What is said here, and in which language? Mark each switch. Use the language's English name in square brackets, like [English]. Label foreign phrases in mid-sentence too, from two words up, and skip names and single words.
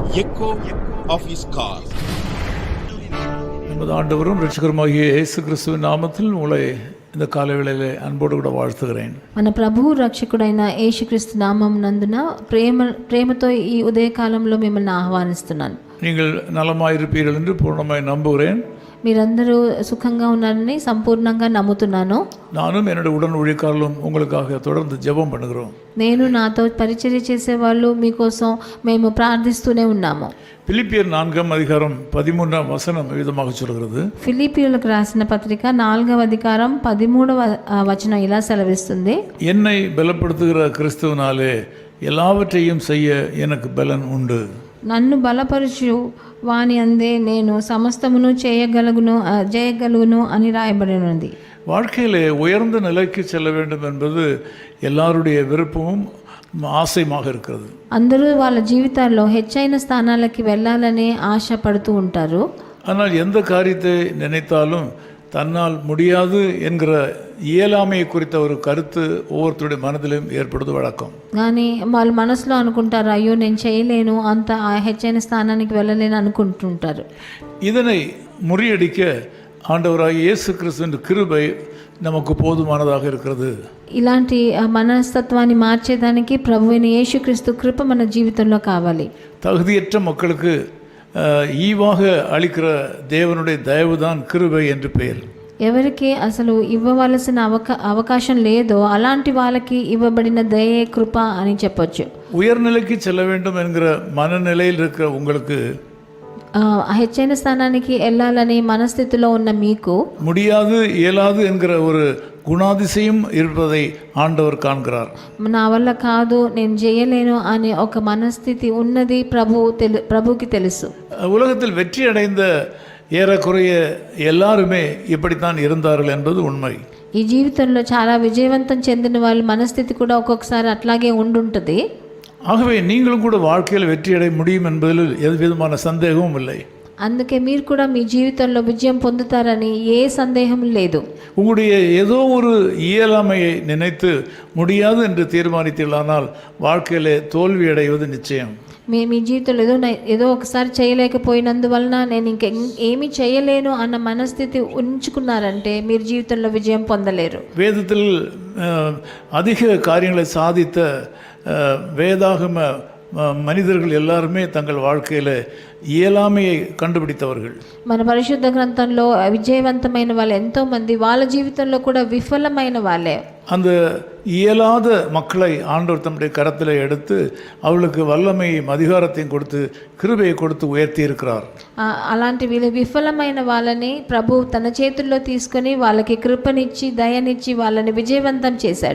[English] echo of his call. [Tamil] நமது ஆண்டவரும் இரட்சகருமாகிய இயேசு கிறிஸ்துவின் நாமத்தில் உங்களை இந்த காலவேளையிலே அன்போடு கூட வாழ்த்துகிறேன். [Telugu] మన ప్రభువు రక్షకుడైన యేసుక్రీస్తు నామం నందున ప్రేమతో ఈ ఉదయకాలంలో మిమ్మల్ని ఆహ్వానిస్తున్నాను. [Tamil] நீங்கள் நலமாயிருப்பீர்கள் என்று பூர்ணமாய் நம்புகிறேன். [Telugu] మీరందరూ సుఖంగా ఉన్నారని సంపూర్ణంగా నమ్ముతున్నాను. [Tamil] நானும் என்னுடைய உடன் ஊழியக்காரர்களும் உங்களுக்காக தொடர்ந்து ஜெபம் பண்ணுகிறோம். [Telugu] నేను నాతో పరిచర్య చేసేవాళ్ళు మీకోసం మేము ప్రార్థిస్తూనే ఉన్నాము. [Tamil] பிலிப்பியர் 4:13 விதமாக சொல்கிறது. [Telugu] ఫిలిప్పీయులకు రాసిన పత్రిక 4:13 ఇలా సెలవిస్తుంది. [Tamil] என்னை பலப்படுத்துகிற கிறிஸ்துவினாலே எல்லாவற்றையும் செய்ய எனக்கு பலன் உண்டு. [Telugu] నన్ను బలపరచు వాని అందే నేను సమస్తమును చేయగలుగును అని రాయబడినది. [Tamil] வாழ்க்கையிலே உயர்ந்த நிலைக்கு செல்ல வேண்டும் என்பது எல்லாருடைய விருப்பமும் ஆசையாக இருக்கிறது. [Telugu] అందరూ వాళ్ళ జీవితాల్లో హెచ్చైన స్థానాలకి వెళ్ళాలని ఆశపడుతూ ఉంటారు. [Tamil] ஆனால் எந்த காரியத்தை நினைத்தாலும் தன்னால் முடியாது என்கிற இயலாமையை குறித்த ஒரு கருத்து ஒவ்வொருத்தருடைய மனதிலும் ஏற்படுவது வழக்கம். [Telugu] కానీ వాళ్ళ మనసులో అనుకుంటారు, అయ్యో నేను చేయలేను, అంత హెచ్చైన స్థానానికి వెళ్ళలేను అనుకుంటుంటారు. [Tamil] இதனை முறியடிக்க ஆண்டவராகிய இயேசு கிறிஸ்துவின் கிருபை நமக்கு போதுமானதாக இருக்கிறது. [Telugu] ఇలాంటి మనస్తత్వాన్ని మార్చేదానికి ప్రభువైన యేసుక్రీస్తు కృప మన జీవితంలో కావాలి. [Tamil] தகுதியற்ற மக்களுக்கு ஈவாக அளிக்கிற தேவனுடைய தயவுதான் கிருபை என்று பெயர். [Telugu] ఎవరికి అసలు ఇవ్వవలసిన అవకాశం లేదో అలాంటి వాళ్ళకి ఇవ్వబడిన దయే కృప అని చెప్పొచ్చు. [Tamil] உயர்நிலைக்கு செல்ல வேண்டும் என்கிற மனநிலையில் இருக்கிற உங்களுக்கு, [Telugu] హెచ్చైన స్థానానికి వెళ్ళాలని మనస్థితిలో ఉన్న మీకు [Tamil] முடியாது இயலாது என்கிற ஒரு குணாதிசயம் இருப்பதை ஆண்டவர் காண்கிறார். [Telugu] నా వల్ల కాదు, నేను చేయలేను అనే ఒక మనస్థితి ఉన్నది ప్రభుకి తెలుసు. [Tamil] உலகத்தில் வெற்றி அடைந்த ஏறக்குறைய எல்லாருமே இப்படித்தான் இருந்தார்கள் என்பது உண்மை. [Telugu] ఈ జీవితంలో చాలా విజయవంతం చెందిన వాళ్ళ మనస్థితి కూడా ఒక్కొక్కసారి అట్లాగే ఉండుంటుంది. [Tamil] ஆகவே நீங்களும் கூட வாழ்க்கையில் வெற்றி அடைய முடியும் என்பதில் எது விதமான சந்தேகமும் இல்லை. [Telugu] అందుకే మీరు కూడా మీ జీవితంలో విజయం పొందుతారని ఏ సందేహం లేదు. [Tamil] உங்களுடைய ஏதோ ஒரு இயலாமையை நினைத்து முடியாது என்று தீர்மானித்தீர்களானால் வாழ்க்கையிலே தோல்வி அடைவது நிச்சயம். [Telugu] మీ జీవితంలో ఏదో ఒకసారి చేయలేకపోయినందువలన నేను ఏమీ చేయలేను అన్న మనస్థితి ఉంచుకున్నారంటే మీరు జీవితంలో విజయం పొందలేరు. [Tamil] வேதத்தில் அதிக காரியங்களை சாதித்த வேதாகம மனிதர்கள் எல்லாருமே தங்கள் வாழ்க்கையில் இயலாமையை கண்டுபிடித்தவர்கள். [Telugu] మన పరిశుద్ధ గ్రంథంలో విజయవంతమైన వాళ్ళు ఎంతోమంది వాళ్ళ జీవితంలో కూడా విఫలమైన వాళ్ళే. [Tamil] அந்த இயலாத மக்களை ஆண்டவர் தம்முடைய கரத்தில் எடுத்து அவளுக்கு வல்லமையும் அதிகாரத்தையும் கொடுத்து கிருபையை கொடுத்து உயர்த்தி இருக்கிறார். [Telugu] అలాంటి వీళ్ళు విఫలమైన వాళ్ళని ప్రభు తన చేతుల్లో తీసుకొని వాళ్ళకి కృపనిచ్చి దయనిచ్చి వాళ్ళని విజయవంతం చేశాడు.